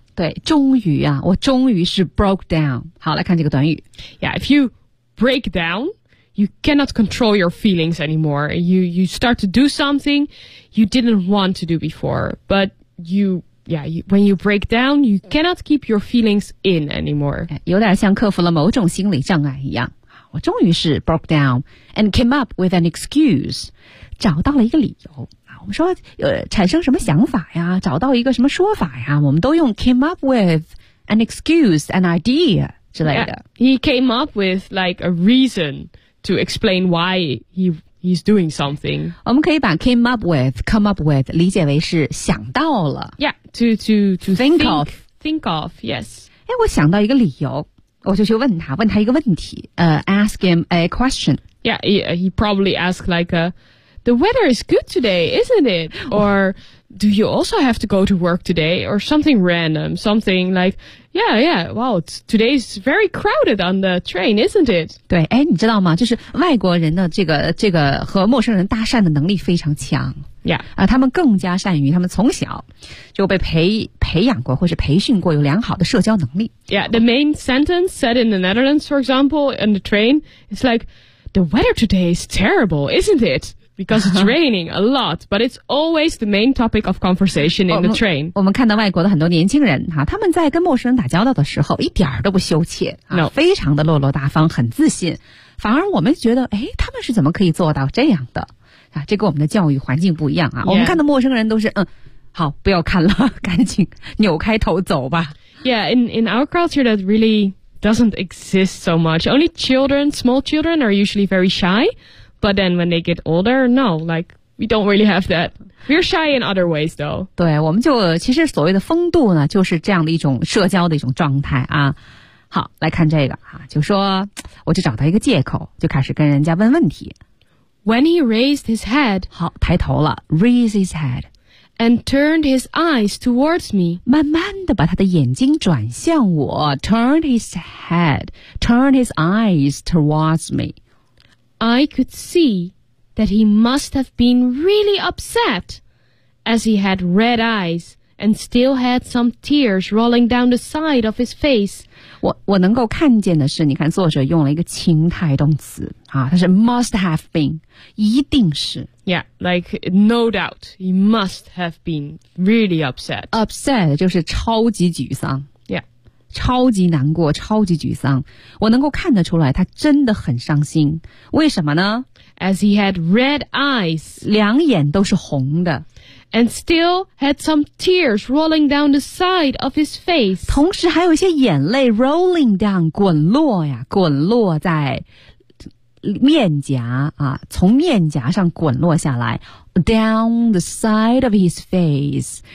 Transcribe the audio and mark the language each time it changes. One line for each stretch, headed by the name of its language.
Chinese: 对终于啊我终于是
English: broke down.
Chinese: 好来看这个短语
English: Yeah, if you break down,You cannot control your feelings anymore. You start to do something you didn't want to do before. But when you break down, you cannot keep your feelings in anymore.
Chinese: 有点像克服了某种心理障碍一样。我终于是
English: broke down and came up with an excuse.
Chinese: 找到了一个理由。我们说产生什么想法呀找到一个什么说法呀我们都用
English: came up with an excuse, an idea
Chinese: 之类的。
English: Yeah, he came up with like a reason. To explain why he's doing something.
Chinese: 我们可以把 come up with 理解为是想到了。
English: Yeah, to think of. Think of, yes.
Chinese: 我想到一个理由我就去问他一个问题、
English: ask him a question. Yeah, he probably asked like, the weather is good today, isn't it? Or do you also have to go to work today? Or something random, something like... Yeah, wow, today's very crowded on the train, isn't it?
Chinese: 对，哎，你知道吗？就是外国人的这个和陌生人搭讪的能力非常强。
English: Yeah.
Chinese: 他们更加善于，他们从小就被培养过或是培训过有良好的社交能力。
English: Yeah, the main sentence said in the Netherlands, for example, on the train, it's like, the weather today is terrible, isn't it? Because it's raining a lot, but it's always the main topic of conversation in the train.
Chinese: 我们看到外国的很多年轻人、啊、他们在跟陌生人打交道的时候一点都不羞怯、啊
English: no.
Chinese: 非常的落落大方很自信。反而我们觉得诶他们是怎么可以做到这样的、啊、这跟我们的教育环境不一样啊。
English: Yeah.
Chinese: 我们看到陌生人都是嗯好不要看了赶紧扭开头走吧。
English: Yeah, in our culture that really doesn't exist so much. Only children, small children are usually very shy. But then when they get older, no, like, we don't really have that. We're shy in other ways, though.
Chinese: 对我们就其实所谓的风度呢就是这样的一种社交的一种状态啊。好来看这个啊就说我就找到一个借口就开始跟人家问问题。
English: When he raised his head,
Chinese: 好抬头了
English: raise his head, and turned his eyes towards me,
Chinese: 慢慢地把他的眼睛转向我
English: turned his eyes towards me. I could see that he must have been really upset as he had red eyes and still had some tears rolling down the side of his face.
Chinese: 我能够看见的是你看作者用了一个情态动词啊它是 must have been, 一定是。
English: Yeah, like no doubt, he must have been really upset.
Chinese: Upset 就是超级沮丧。超级难过超级沮丧我能够看得出来他真的很伤心为什么呢
English: As he had red eyes
Chinese: 两眼都是红的
English: And still had some tears rolling down the side of his face
Chinese: 同时还有一些眼泪 rolling down 滚落呀滚落在面颊啊，从面颊上滚落下来 ，
English: down the side of his face。